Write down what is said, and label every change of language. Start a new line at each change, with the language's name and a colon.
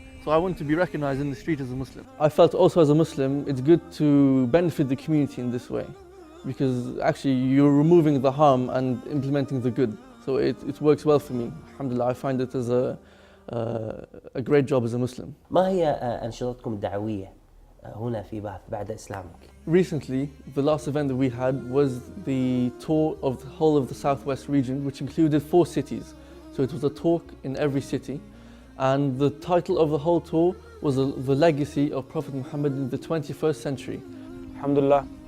English: So I want to be recognized in the street as a Muslim. I felt also as a Muslim, it's good to benefit the community in this way, because actually you're removing the harm and implementing the good. So it works well for me. Alhamdulillah, I find it as a great job as a Muslim.
Arabic: ما هي أنشطتكم الدعوية هنا في باث بعد إسلامك؟
English: Recently, the last event that we had was the tour of the whole of the southwest region, which included 4 cities. So it was a talk in every city. And the title of the whole tour was The Legacy of Prophet Muhammad in the 21st century. Alhamdulillah.